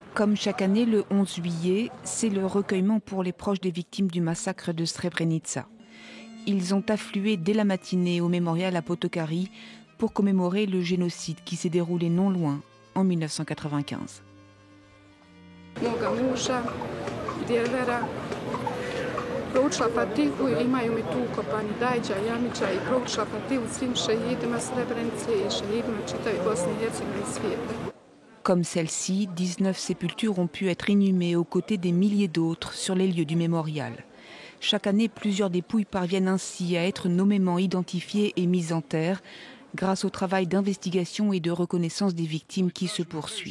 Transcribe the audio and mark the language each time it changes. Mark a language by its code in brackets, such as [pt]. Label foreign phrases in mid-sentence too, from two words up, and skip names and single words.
[fr] Comme chaque année, le 11 juillet, c'est le recueillement pour les proches des victimes du massacre de Srebrenica. Ils ont afflué dès la matinée au mémorial à Potokari pour commémorer le génocide qui s'est déroulé non loin, en 1995. [bs] Moga muža, djevera, proučila fatihu i imaju mi tu ukopani Dajđa, Jamića i proučila fatihu svim šehidima Srebrenice i šehidima čitave Bosne i Hercegovine i svijeta. [fr] Comme celle-ci, 19 sépultures ont pu être inhumées aux côtés des milliers d'autres sur les lieux du mémorial. Chaque année, plusieurs dépouilles parviennent ainsi à être nommément identifiées et mises en terre grâce au travail d'investigation et de reconnaissance des victimes qui se poursuit.